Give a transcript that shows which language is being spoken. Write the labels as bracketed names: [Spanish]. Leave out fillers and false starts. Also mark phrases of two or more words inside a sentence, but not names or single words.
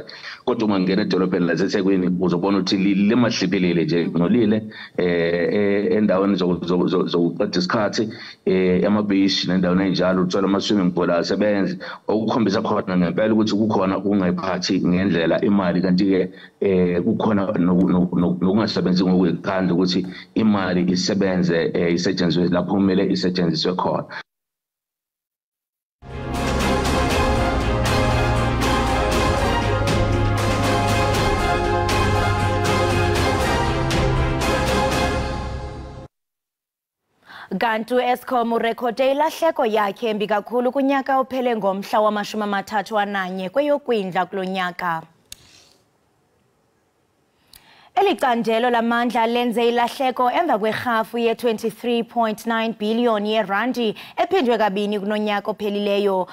[Zulu] Kodwa uma ngena edolobheni laseThekwini uzobona ukuthi limahliphelile nje ngolile endaweni zokuqeda isikhathi ema-beach nendaweni enjalo uthola ama-swimming pool asebenzi okukhombisa khona ngempela ukuthi kukhona ukungayiphathi ngendlela imali kanti-ke kukhona nokungasebenzi ngokuyikhandla ukuthi imali isebenze isetshenziswe lapho kumele isetshenziswe khona. [Xhosa] Kanti u-Eskom urekhode ilahleko yakhe embi kakhulu kunyaka ophele ngomhla wama-31 kweyoKwindla kulo nyaka. Eli candelo lamandla lenze ilahleko emva kwerhafu ye-23.9 billion yerandi ephindwe kabini kunonyaka ophelileyo.